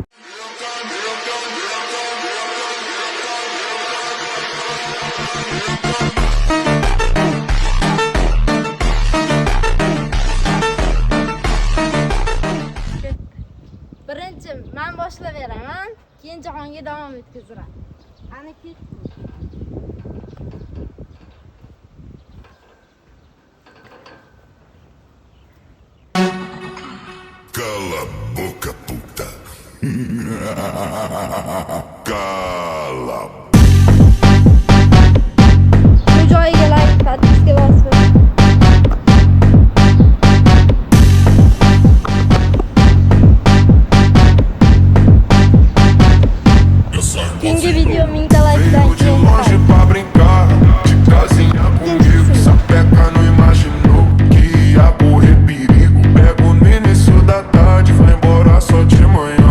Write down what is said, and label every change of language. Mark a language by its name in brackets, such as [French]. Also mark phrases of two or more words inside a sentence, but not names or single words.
[Uzbek] Birinchi men boshlab beraman, keyin Jahongir davom etkazadi. Ana ketdi. [Portuguese] Cala a boca, puta. Cala. [Uzbek] Bu joyiga like, подписка bosing. Keyingi video 1000 ta like'dan keyin [Portuguese] Longe pra brincar, de casinha comigo. Sapeca não imaginou que ia correr perigo. Pego no início da tarde, vai embora só de manhã.